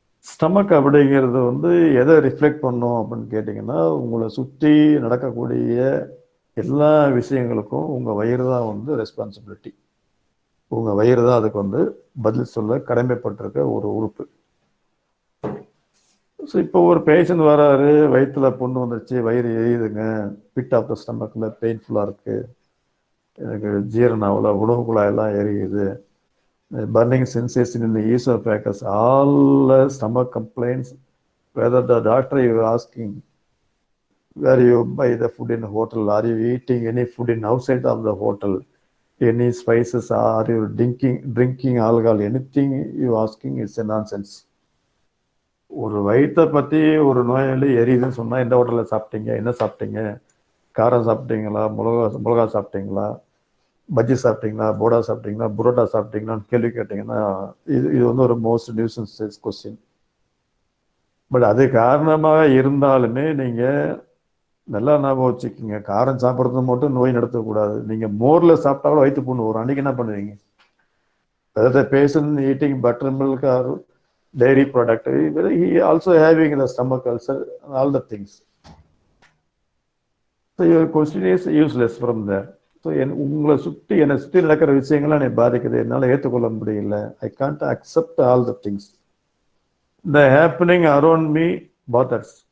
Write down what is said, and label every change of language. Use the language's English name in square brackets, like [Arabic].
[Tamil] Stomach அப்படிங்கிறது வந்து எதை ரிஃப்ளெக்ட் பண்ணும் அப்படின்னு கேட்டிங்கன்னா, உங்களை சுற்றி நடக்கக்கூடிய எல்லா விஷயங்களுக்கும் உங்கள் வயிறு தான் வந்து ரெஸ்பான்சிபிலிட்டி. உங்கள் வயிறு தான் அதுக்கு வந்து பதில் சொல்ல கடமைப்பட்டிருக்க ஒரு உறுப்பு. ஸோ இப்போ ஒரு பேஷண்ட் வராரு, வயிற்றுல புண்ணு வந்துருச்சு, வயிறு எரியுதுங்க, பிட் ஆஃப் த ஸ்டமக்கில் பெயின்ஃபுல்லாக இருக்குது, எனக்கு ஜீரணம் ஆகல, உணவு குழாயெல்லாம் எரியுது, [English] burning sensation in the esophagus, all stomach complaints, whether the doctor you are asking where you buy the food in the hotel, are you eating any food in outside of the hotel, any spices, are you drinking alcohol, anything you asking is a nonsense. [Tamil] ஒரு வயிற்றை பற்றி ஒரு நோயாளி எரியுதுன்னு சொன்னால் எந்த ஹோட்டலில் சாப்பிட்டீங்க, என்ன சாப்பிட்டீங்க, காரம் சாப்பிட்டீங்களா, மிளகா சாப்பிட்டீங்களா, பஜ்ஜி சாப்பிட்டீங்களா, போடா சாப்பிட்டீங்களா, புரோட்டா சாப்பிட்டீங்களான்னு கேள்வி கேட்டிங்கன்னா இது வந்து ஒரு மோஸ்ட் நியூசன்ஸ் கொஸ்டின். பட் அது காரணமாக இருந்தாலுமே நீங்கள் நல்லா ஞாபகம் வச்சுக்கோங்க, காரம் சாப்பிட்றது மட்டும் நோய் நடத்தக்கூடாது. நீங்கள் மோரில் சாப்பிட்டாலும் வயிற்று புண்ணு வரும். அன்றைக்கி என்ன பண்ணுவீங்க? [English] அதாவது patient eating butter milk or dairy product, he also having the stomach ulcer, all the things. So your question is useless from there. [Tamil] So உங்களை சுற்றி என்னை சுற்றி நடக்கிற விஷயங்கள்லாம் என்னை பாதிக்குது, என்னால் ஏற்றுக்கொள்ள முடியல, [English] I can't accept all the things. The happening around me bothers.